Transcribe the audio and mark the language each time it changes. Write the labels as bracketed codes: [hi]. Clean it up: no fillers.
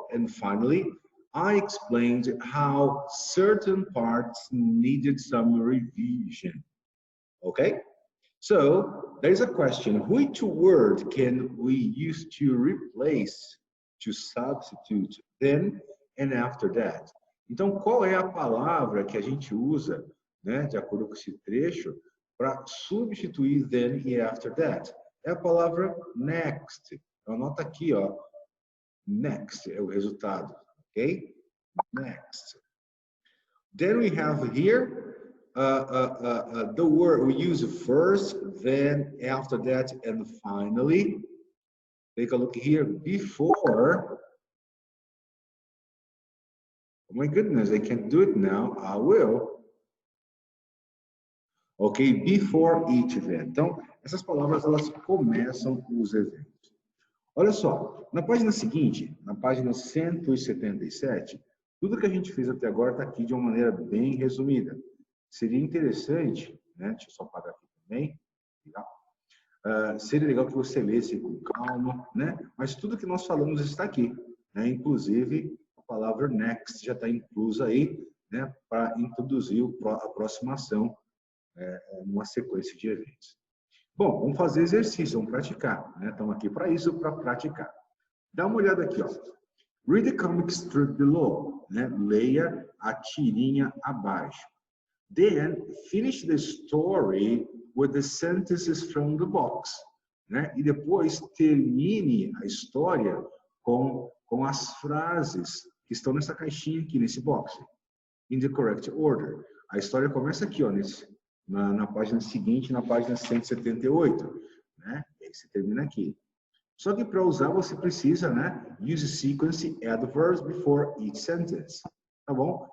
[en] And finally, I explained how certain parts needed some revision. Okay? So, there's a question. Which word can we use to replace, to substitute, then and after that? [pt] Então, qual é a palavra que a gente usa, né, de acordo com esse trecho, para substituir then e after that? É a palavra next. Anota aqui, ó. [en] Next é o resultado, [pt] ok? Next. [en] Then we have here the word we use first, then after that, and finally. Take a look here. Before. Oh my goodness, I can't do it now. I will. Ok? Before each event. [pt] Então, essas palavras, elas começam os eventos. Olha só, na página seguinte, na página 177, tudo que a gente fez até agora está aqui de uma maneira bem resumida. Seria interessante, né? Deixa eu só apagar aqui também. Legal. Seria legal que você lesse com calma, né? Mas tudo que nós falamos está aqui, né? Inclusive, a palavra next já está inclusa aí, né? Para introduzir a aproximação numa sequência de eventos. Bom, vamos fazer exercício, vamos praticar, né? Estamos aqui para isso, para praticar. Dá uma olhada aqui, ó. [en] Read the comic strip below, né? [pt] Leia a tirinha abaixo. [en] Then, finish the story with the sentences from the box, né? [pt] E depois termine a história com as frases que estão nessa caixinha aqui, nesse box. [en] In the correct order. [pt] A história começa aqui, ó, na página seguinte, na página 178, né? E aí você termina aqui. Só que para usar você precisa, né? [en] Use sequence adverbs before each sentence, tá bom?